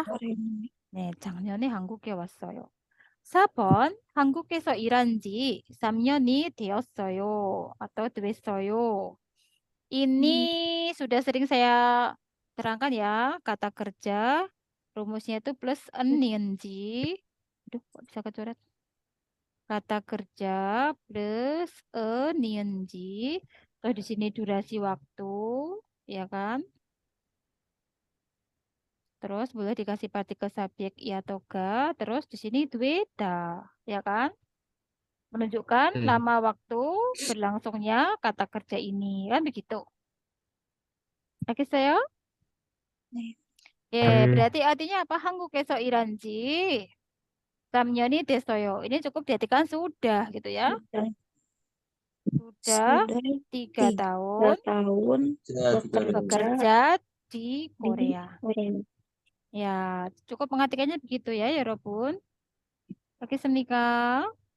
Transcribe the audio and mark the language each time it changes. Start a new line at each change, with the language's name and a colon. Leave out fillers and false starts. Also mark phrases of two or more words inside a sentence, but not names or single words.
Korean: 네, 작년에 한국에 왔어요. 4번 한국에서 일한 지 3년이 되었어요 atau 됐어요.
Indonesian: Ini sudah sering saya terangkan ya, kata kerja rumusnya itu plus 은인지. Aduh, kok bisa kecoret? Kata kerja plus 은인지. Terus di sini durasi waktu, ya kan? Terus boleh dikasih partikel subjek i atau ga. Terus di sini dueda, ya kan? Menunjukkan lama waktu berlangsungnya kata kerja ini, kan begitu. Oke, saya? berarti artinya apa?
Korean: 한국에서 일한 지 3년이 됐어요.
Indonesian: Ini cukup diartikan sudah gitu ya. Sudah 3 tahun bekerja di Korea. Ya, cukup mengartikannya begitu ya, 여러분. Oke, semnika.